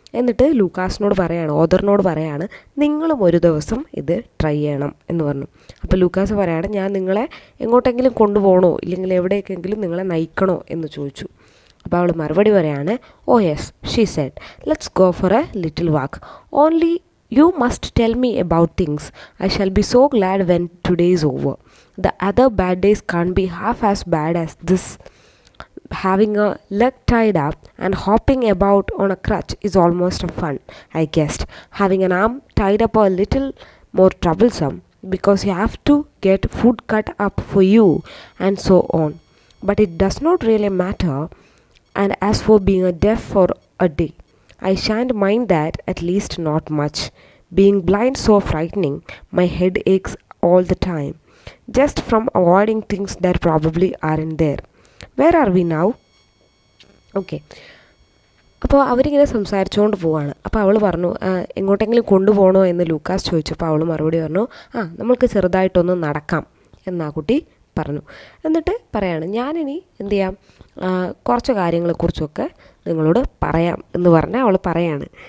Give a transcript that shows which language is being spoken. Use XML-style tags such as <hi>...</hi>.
<ml>എന്നിട്ട് ഓദറിനോട് പറയാണ്, നിങ്ങളും ഒരു ദിവസം ഇത് ട്രൈ ചെയ്യണം എന്ന് പറഞ്ഞു. അപ്പോൾ ലൂക്കാസ് പറയാണ്, ഞാൻ നിങ്ങളെ എങ്ങോട്ടെങ്കിലും കൊണ്ടുപോകണോ ഇല്ലെങ്കിൽ എവിടേക്കെങ്കിലും നിങ്ങളെ നയിക്കണോ എന്ന് ചോദിച്ചു. അപ്പോൾ അവൾ മറുപടി പറയാണ്,</ml> <en>Oh yes, she said, let's go for a little walk. Only you must tell me about things. I shall be so glad when today is over. The other bad days can't be half as bad as this. Having a leg tied up and hopping about on a crutch is almost a fun, I guessed. Having an arm tied up a little more troublesome because you have to get food cut up for you and so on. But it does not really matter. And as for being deaf for a day, I shan't mind that, at least not much. Being blind so frightening, my head aches all the time, just from avoiding things that probably aren't there. Where are we now? Okay.</en> <ml>അപ്പോൾ അവരിങ്ങനെ സംസാരിച്ചുകൊണ്ട് പോവാണ്. അപ്പോൾ അവൾ പറഞ്ഞു, എങ്ങോട്ടെങ്കിലും കൊണ്ടുപോകണോ എന്ന് Lucas ചോദിച്ചപ്പോൾ അവൾ മറുപടി പറഞ്ഞു, നമ്മൾക്ക് ചെറുതായിട്ടൊന്ന് നടക്കാം എന്നാ കുട്ടി പറഞ്ഞു. എന്നിട്ട് പറയാണ്, ഞാനിനി എന്ത് ചെയ്യാം, കുറച്ച് കാര്യങ്ങളെക്കുറിച്ചൊക്കെ നിങ്ങളോട് പറയാം എന്ന് പറഞ്ഞാൽ അവൾ പറയാണ്.</ml>